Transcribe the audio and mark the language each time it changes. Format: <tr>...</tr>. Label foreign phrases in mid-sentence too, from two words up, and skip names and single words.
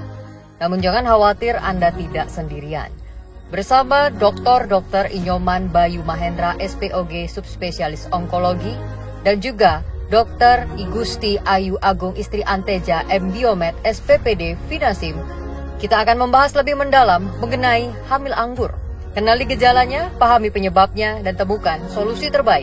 <id>Namun jangan khawatir, Anda tidak sendirian. Bersama Dr. Inyoman Bayu Mahendra, SPOG Subspesialis Onkologi, dan juga Dr. Igusti Ayu Agung Istri Anteja M. Biomed SPPD Finasim, kita akan membahas lebih mendalam mengenai hamil anggur. Kenali gejalanya, pahami penyebabnya, dan temukan solusi terbaik.</id>